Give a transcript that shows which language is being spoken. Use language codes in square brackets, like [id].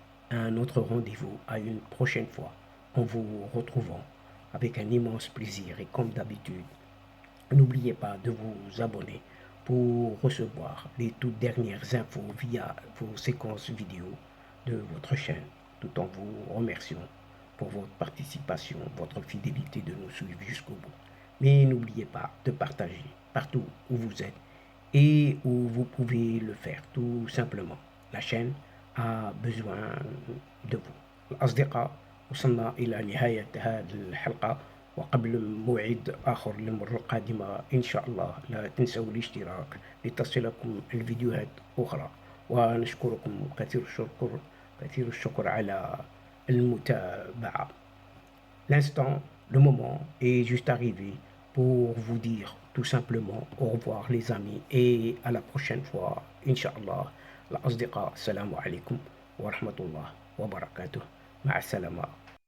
[fr] un autre rendez-vous à une prochaine fois, en vous retrouvant avec un immense plaisir et comme d'habitude, n'oubliez pas de vous abonner pour recevoir les toutes dernières infos via vos séquences vidéo de votre chaîne, tout en vous remerciant pour votre participation, votre fidélité de nous suivre jusqu'au bout. Mais n'oubliez pas de partager partout où vous êtes et où vous pouvez le faire, tout simplement. La chaîne a besoin de vous. [ar] الأصدقاء وصلنا إلى نهاية هذه الحلقة، وقبل موعد آخر للمرة القادمة إن شاء الله لا تنسوا الاشتراك لتصلكم الفيديوهات أخرى، ونشكركم كثير الشكر على المتابعة. [fr] L'instant, le moment est juste arrivé pour vous dire tout simplement au revoir les amis et à la prochaine fois Inch'Allah. [ar] الأصدقاء السلام عليكم ورحمة الله وبركاته. مع السلامة.